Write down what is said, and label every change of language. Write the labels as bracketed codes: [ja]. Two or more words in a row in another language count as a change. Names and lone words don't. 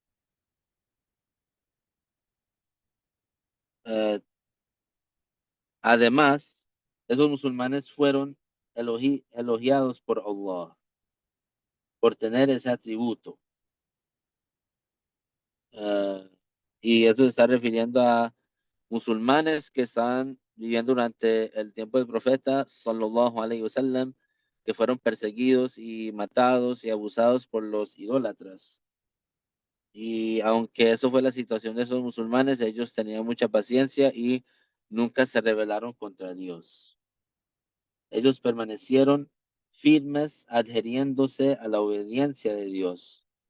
[es] Eh, Además, esos musulmanes fueron elogiados por Allah por tener ese atributo. Ah, y eso se está refiriendo a musulmanes que estaban viviendo durante el tiempo del profeta, [ar] صلى الله عليه وسلم, [es] que fueron perseguidos y matados y abusados por los idólatras. Y aunque eso fue la situación de esos musulmanes, ellos tenían mucha paciencia y nunca se rebelaron contra Dios. Ellos permanecieron firmes adheriéndose a la obediencia de Dios.